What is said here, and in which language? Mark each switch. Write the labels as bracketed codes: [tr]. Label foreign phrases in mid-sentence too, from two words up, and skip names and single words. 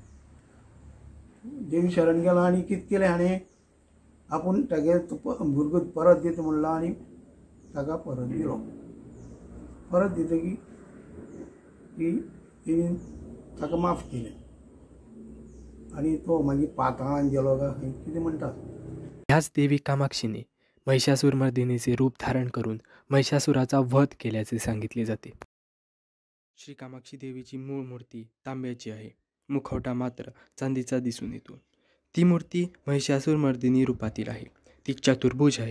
[kok] देवी शरण गेलो आनी कितें केलें हाणें आपूण तागे भुरगो परत दिता म्हणलो आनी ताका परत दिलो. परत दितकीर ती देवीन ताका माफ केलें आनी तो मागीर पाताळांत गेलो काय खंय कितें म्हणटात. [mr] ह्याच देवी कामाक्षीने महिषासूर मर्दिनीचे रूप धारण करून महिषासुराचा वध केल्याचे सांगितले जाते. श्री कामाक्षी देवीची मूळ मूर्ती तांब्याची आहे. मुखवटा मात्र चांदीचा दिसून येतो. ती मूर्ती महिषासूर मर्दिनी रूपातील आहे. ती चतुर्भुज आहे.